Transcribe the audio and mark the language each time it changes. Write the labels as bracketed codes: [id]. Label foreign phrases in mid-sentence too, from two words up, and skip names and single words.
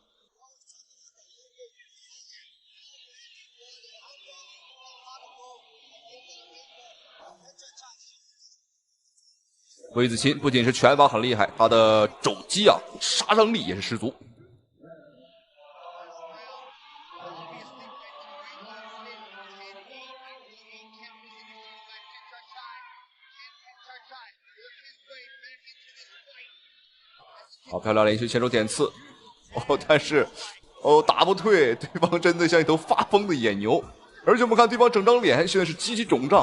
[zh] 魏子欣不僅是拳法很厲害，他的肘擊啊，殺傷力也是十足。好漂亮，連續前手點刺，但是打不退，對方真的像一頭發瘋的野牛，而且我們看對方整張臉現在是極其腫脹。